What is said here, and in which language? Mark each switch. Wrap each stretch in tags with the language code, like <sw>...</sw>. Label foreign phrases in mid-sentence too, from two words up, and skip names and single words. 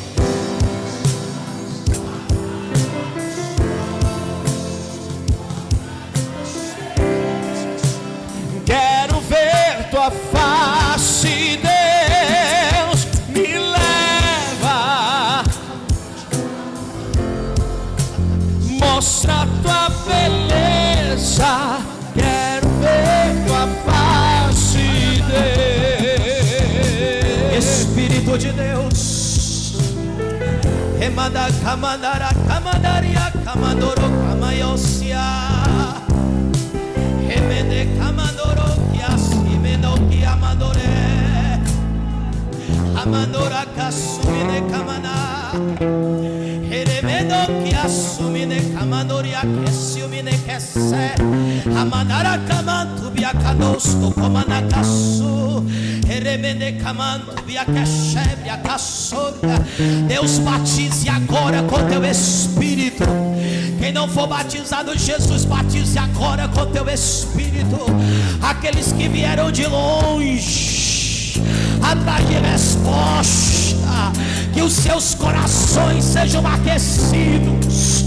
<pt>Quero ver tua face, Deus, me leva. Mostra tua beleza. Quero ver tua face, Deus. Espírito de Deus. Remanda, camandara, camandaria, camandoro, camaiosia. Remende, camandoro, kiasimeno, kiamandore. Amandora, kasumine, kamana. Heremendo, kiasumine, kamandoria, kesiumine, kese. Amanara, kamantu, biakadosto, komanakasu. Heremende, kamantu, biakeshe, biakassoria. Deus batize agora com teu Espírito. Quem não for batizado, Jesus batize agora com teu Espírito. Aqueles que vieram de longe, atrás de resposta, que os seus corações sejam aquecidos.</pt>